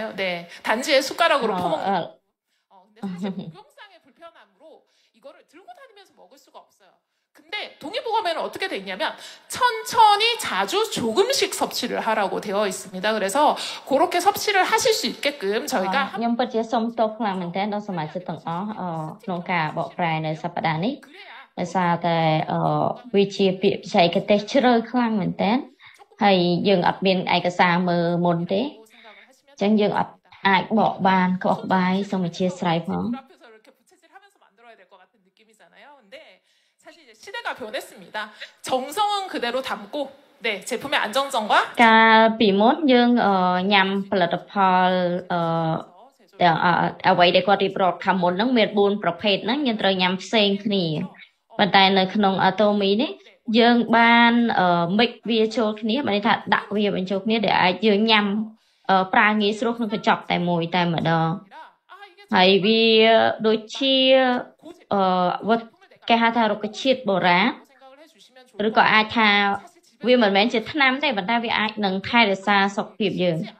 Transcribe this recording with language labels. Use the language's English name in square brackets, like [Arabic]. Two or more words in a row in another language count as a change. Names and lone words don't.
[Korean] 네, 단지에 숟가락으로 퍼먹는. 근데 사실 목욕상의 불편함으로 이거를 들고 다니면서 먹을 수가 없어요. 근데 근데 동의보감에는 어떻게 돼 있냐면 천천히 자주 조금씩 섭취를 하라고 되어 있습니다. 그래서 그렇게 섭취를 하실 수 있게끔 저희가 [Khmer] ខ្ញុំពិតជាសូមទោសខ្លាំងមែនទែនដល់សមាជិកទាំងអស់ក្នុងការបកប្រែនៅសប្តាហ៍នេះដោយសារតែវាជាពាក្យបច្ចេកទេសជ្រៅខ្លាំងមែនទែនហើយយើងអត់មានឯកសារមើលមុនទេអញ្ចឹងយើងអត់អាចបកបានក្បោះក្បាយសូមអធិស្ឋានផង [Korean] 사실 이제 시대가 변했습니다. 정성은 그대로 담고 네, 제품의 안정성과 [Khmer] កាលពីមុនយើងញ៉ាំផលិតផលទាំងអ្វីដែលគាត់រៀបរាប់ខាងមុនហ្នឹងមាន4ប្រភេទហ្នឹងយើង ត្រូវញ៉ាំផ្សេងគ្នាប៉ុន្តែនៅក្នុង Atomy នេះយើងបាន mix វាចូលគ្នាបានន័យថាដាក់វាបញ្ចូលគ្នាដែលអាចយើងញ៉ាំប្រើងាយស្រួលក្នុងកញ្ចប់តែមួយតែម្ដងហើយវាដូចជាវត្តគេហៅថារុក្ខជាតិបុរាណឬក៏អាចថាវាមិនមែនជាថ្នាំទេប៉ុន្តែវាអាចនឹងថែរក្សាសុខភាពយើង